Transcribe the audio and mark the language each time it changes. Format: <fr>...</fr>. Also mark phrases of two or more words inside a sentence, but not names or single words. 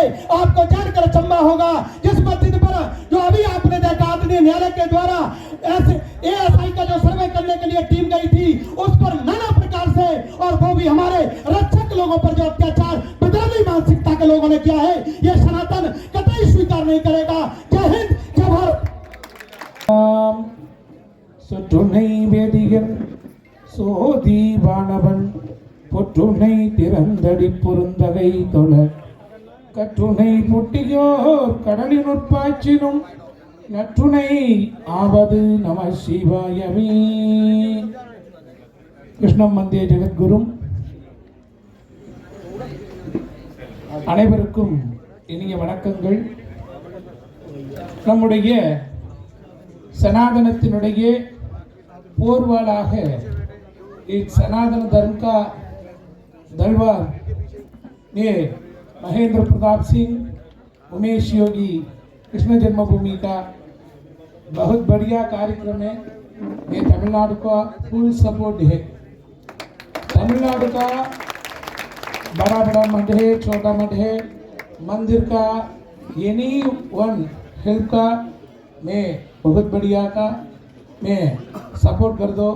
<hi>आपको जानकर अचंभा होगा, जिस मस्जिद पर जो अभी आपने देखा आदरणीय न्यायालय के द्वारा ASI का जो सर्वे करने के लिए टीम गई थी, उस पर नाना प्रकार से, और वो भी हमारे रक्षक लोगों पर जो अत्याचार विद्रोही मानसिकता के लोगों ने किया है, ये सनातन कतई स्वीकार नहीं करेगा। जय हिंद, जय भारत।</hi> <ta>சுற்றுனை வேதியன் சோதி வானவன் பொற்றுனை திறந்தடி பொருந்தகை தொழ கற்றுனை புட்டியோர் கடலினுட்பாய்ச்சினும் நற்றுனை ஆவது நம சிவாயமே।</ta> <sa>कृष्णं वन्दे जगद्गुरुम्।</sa> <ta>அனைவருக்கும் இனிய வணக்கங்கள்। நம்முடைய சனாதனத்தினுடைய போர்வாளாக</ta> <hi>इस सनातन धर्म का दलवार ये महेंद्र प्रताप सिंह, उमेश योगी कृष्ण जन्मभूमि का बहुत बढ़िया कार्यक्रम है। ये तमिलनाडु का</hi> <en>full support</en> <hi>है। तमिलनाडु का बड़ा बड़ा मठ है, छोटा मठ है, मंदिर का</hi> <en>any one help</en> <hi>का मैं बहुत बढ़िया का मैं सपोर्ट कर दो।</hi>